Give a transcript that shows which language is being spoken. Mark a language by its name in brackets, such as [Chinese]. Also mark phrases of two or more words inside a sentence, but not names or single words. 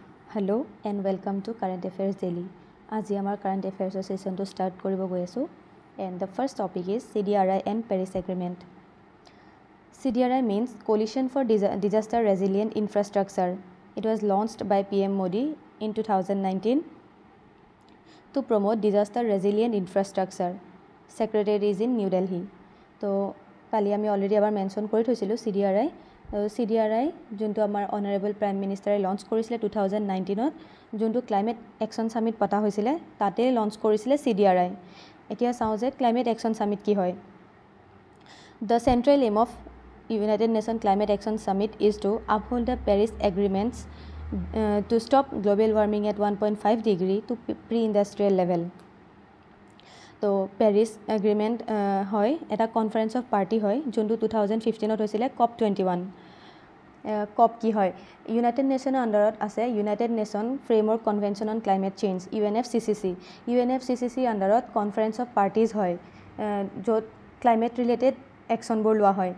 [English] Hello and welcome to Current Affairs Daily. [Assamese] আজি আমাৰ [English] Current Affairs sessionটো start [Assamese] কৰিব গৈ আছোঁ [English] and the first topic is CDRI and Paris Agreement. CDRI means Coalition for Disaster Resilient Infrastructure. It was launched by PM Modi in 2019 to promote disaster resilient infrastructure. Secretary is in New Delhi. [Assamese] তো কালি আমি অলৰেডি এবাৰ মেনশ্যন কৰি থৈছিলোঁ CDRI. CDRI যোনটো আমাৰ [English] honourable prime minister [Assamese] লঞ্চ কৰিছিলে 2019ত যোনটো ক্লাইমেট একশ্যন সামিট পতা হৈছিলে তাতে লঞ্চ কৰিছিলে CDRI. এতিয়া চাওঁ যে ক্লাইমেট একশ্যন সামিট কি হয়. [English] The central aim of United Nations Climate Action Summit is to uphold the Paris Agreements to stop global warming at 1.5 degree to pre-industrial level. [Assamese] তো পেৰিছ এগ্ৰিমেণ্ট হয় এটা [English] conference of party [Assamese] হয় যোনটো 2015ত হৈছিলে COP21. COP কি হয় ইউনাইটেড নেশ্যনৰ আণ্ডাৰত আছে ইউনাইটেড নেশ্যন ফ্ৰেমৱৰ্ক কনভেনশ্যন অন ক্লাইমেট চেঞ্জ UNFCCC. UNFCCC আণ্ডাৰত কনফাৰেন্স অফ পাৰ্টিজ হয় য'ত [English] climate related [Assamese] একশ্যনবোৰ লোৱা হয়.